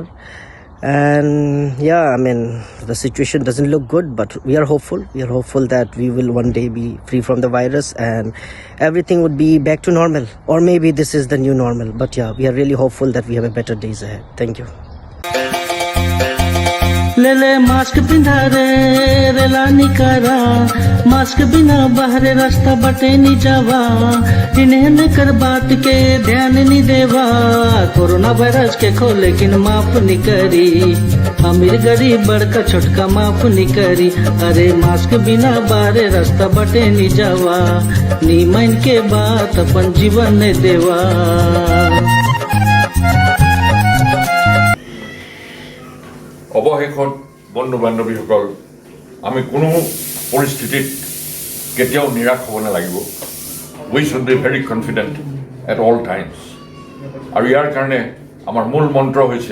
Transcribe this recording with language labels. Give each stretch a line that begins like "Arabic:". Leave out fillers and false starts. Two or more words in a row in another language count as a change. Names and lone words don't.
English: And yeah, I mean, the situation doesn't look good, but we are hopeful that we will one day be free from the virus and everything would be back to normal, or maybe this is the new normal. But yeah, we are really hopeful that we have a better days ahead. Thank you.
Sadri: ले ले मास्क पिंधा रे रेला निकारा मास्क बिना बाहरे रास्ता बटे नी जावा इन्हें कर बात के ध्यान नहीं देवा कोरोना वायरस के खो लेकिन माफ नहीं करी अमीर गरीब बड़का छोटका माफ नहीं करी अरे मास्क बिना बाहरे रास्ता बटे नी जावा नी मन के बात अपन जीवन ने देवा
Assamese: অৱশেষত বন্ধু বান্ধৱীসকল আমি কোনো পৰিস্থিতিত কেতিয়াও নিৰাশ হ'ব নালাগিব
English: we should be very confident at all times
Assamese: আৰু ইয়াৰ কাৰণে আমাৰ মূল মন্ত্ৰ হৈছে